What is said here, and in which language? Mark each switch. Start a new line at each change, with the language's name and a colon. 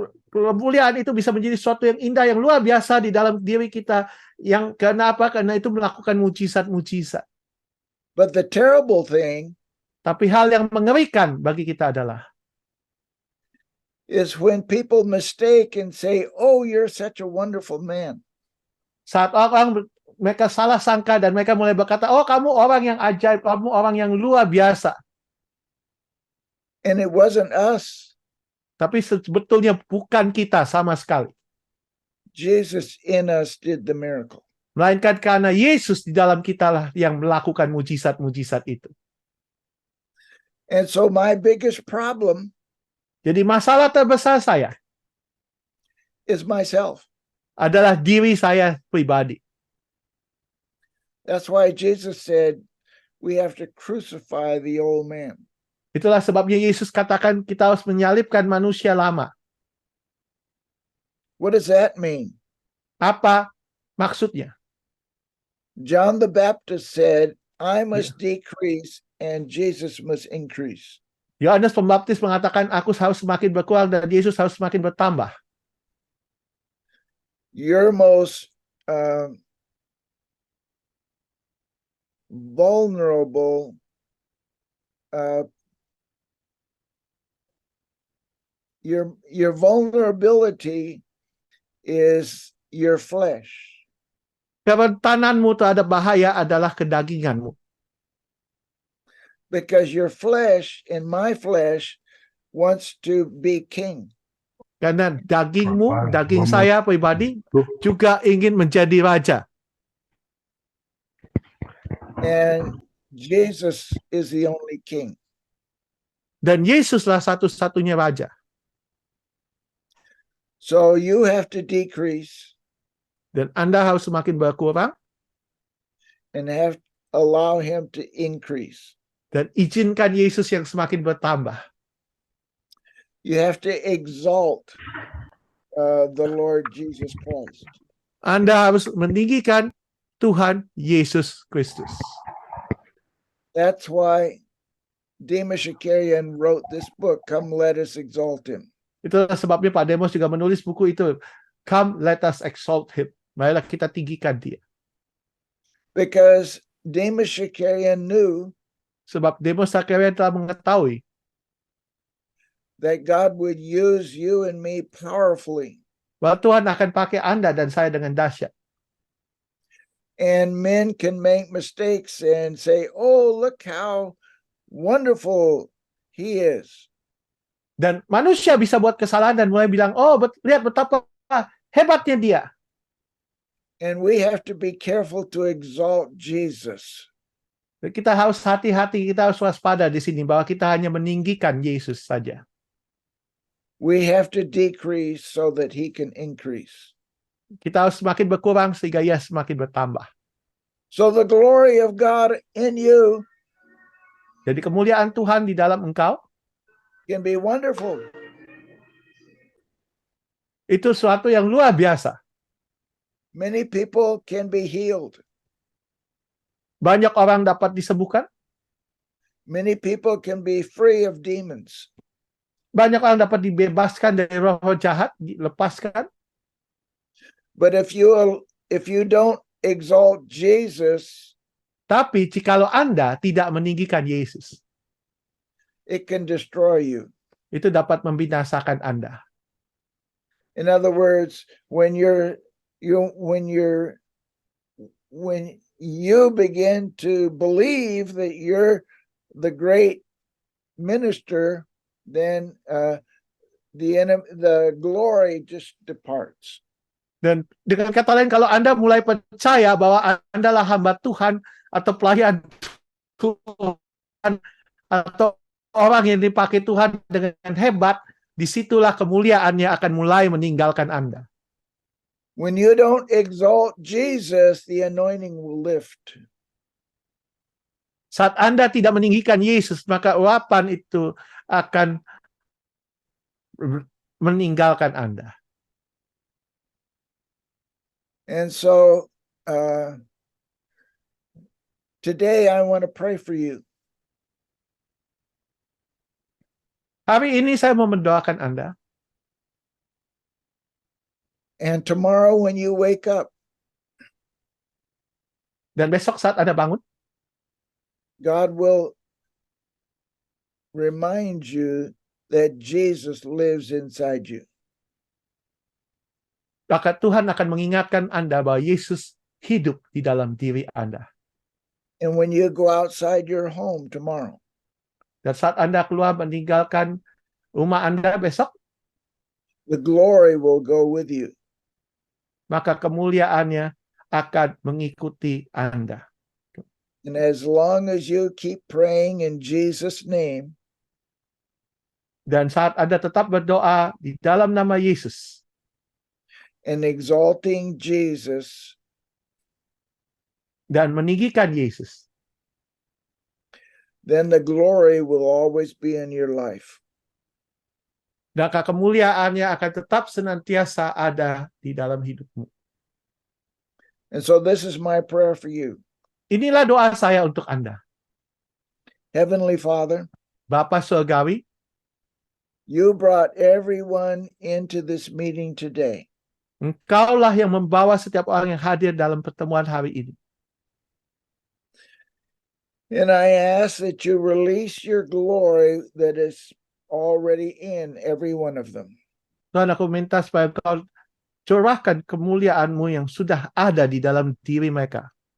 Indonesian: Kemuliaan itu bisa menjadi sesuatu yang indah, yang luar biasa di dalam diri kita. Yang karena apa? Karena itu melakukan mujizat-mujizat.
English: But the terrible thing
Indonesian: Tapi hal yang mengerikan bagi kita adalah
English: is when people mistake and say, "Oh, you're such a wonderful man."
Indonesian: saat orang mereka salah sangka dan mereka mulai berkata, oh kamu orang yang ajaib, kamu orang yang luar biasa.
English: And it wasn't us.
Indonesian: Tapi sebetulnya bukan kita sama sekali.
English: Jesus in us did the miracle.
Indonesian: Melainkan karena Yesus di dalam kita lah yang melakukan mujizat-mujizat itu.
English: And so my biggest problem
Indonesian: Jadi masalah terbesar saya
English: is myself.
Indonesian: adalah diri saya pribadi.
English: That's why Jesus said we have to crucify the old man.
Indonesian: Itulah sebabnya Yesus katakan kita harus menyalibkan manusia lama.
English: What does that mean?
Indonesian: Apa maksudnya?
English: John the Baptist said, "I must decrease and Jesus must increase."
Indonesian: Yohanes Pembaptis mengatakan aku harus semakin berkurang dan Yesus harus semakin bertambah.
English: Your most vulnerable your vulnerability is your flesh.
Indonesian: Kerentananmu terhadap bahaya adalah kedaginganmu.
English: Because your flesh and my flesh wants to be king.
Indonesian: Karena dagingmu, daging saya pribadi juga ingin menjadi raja.
English: And Jesus is the only king.
Indonesian: Dan Yesuslah satu-satunya raja.
English: So you have to decrease
Indonesian: Dan Anda harus semakin berkurang
English: and have allow him to increase.
Indonesian: dan izinkan Yesus yang semakin bertambah.
English: You have to exalt the Lord Jesus Christ.
Indonesian: Anda harus meninggikan Tuhan Yesus Kristus.
English: That's why Demas Shakarian wrote this book, Come Let Us Exalt Him.
Indonesian: Itulah sebabnya Pak Demos juga menulis buku itu, Come Let Us Exalt Him. Marilah kita tinggikan dia.
English: Because Demas Shakarian knew
Indonesian: Sebab Demos Shakarian telah mengetahui
English: that God would use you and me powerfully.
Indonesian: bahwa Tuhan akan pakai Anda dan saya dengan dahsyat.
English: And men can make mistakes and say, "Oh, look how wonderful he is."
Indonesian: Dan manusia bisa buat kesalahan dan mulai bilang, oh lihat betapa hebatnya dia.
English: And we have to be careful to exalt Jesus.
Indonesian: Kita harus hati-hati, kita harus waspada di sini bahwa kita hanya meninggikan Yesus saja.
English: We have to decrease so that he can increase.
Indonesian: Kita harus semakin berkurang sehingga ia semakin bertambah.
English: So the glory of God in you
Indonesian: Jadi kemuliaan Tuhan di dalam engkau
English: can be wonderful.
Indonesian: itu suatu yang luar biasa.
English: Many people can be healed.
Indonesian: Banyak orang dapat disembuhkan,
English: Many people can be free of demons.
Indonesian: banyak orang dapat dibebaskan dari roh-roh jahat, dilepaskan.
English: But if you don't exalt Jesus,
Indonesian: Tapi jikalau Anda tidak meninggikan Yesus,
English: it can destroy you.
Indonesian: itu dapat membinasakan Anda.
English: In other words, when you begin to believe that you're the great minister, then the glory just departs.
Indonesian: Dan dengan kata lain, kalau Anda mulai percaya bahwa Anda adalah hamba Tuhan atau pelayan Tuhan atau orang yang dipakai Tuhan dengan hebat, disitulah kemuliaannya akan mulai meninggalkan Anda.
English: When you don't exalt Jesus, the anointing will lift.
Indonesian: Saat Anda tidak meninggikan Yesus, maka urapan itu akan meninggalkan Anda.
English: And so today I want to pray for you.
Indonesian: Hari ini saya mau mendoakan Anda.
English: And tomorrow when you wake up,
Indonesian: Dan besok saat Anda bangun,
English: God will remind you that Jesus lives inside you.
Indonesian: maka Tuhan akan mengingatkan Anda bahwa Yesus hidup di dalam diri Anda.
English: And when you go outside your home tomorrow,
Indonesian: Dan saat Anda keluar meninggalkan rumah Anda besok,
English: the glory will go with you.
Indonesian: maka kemuliaannya akan mengikuti Anda.
English: And as long as you keep praying in Jesus' name,
Indonesian: Dan saat Anda tetap berdoa di dalam nama Yesus,
English: and exalting Jesus,
Indonesian: dan meninggikan Yesus,
English: then the glory will always be in your life.
Indonesian: maka kemuliaannya akan tetap senantiasa ada di dalam hidupmu.
English: And so this is my prayer for you.
Indonesian: Inilah doa saya untuk Anda.
English: Heavenly Father,
Indonesian: Bapa Surgawi,
English: you brought everyone into this meeting today.
Indonesian: Engkaulah yang membawa setiap orang yang hadir dalam pertemuan hari ini.
English: And I ask that you release your glory that is already in every one of them.
Indonesian: Tuhan, aku minta supaya Engkau curahkan kemuliaan-Mu yang sudah ada di dalam diri mereka.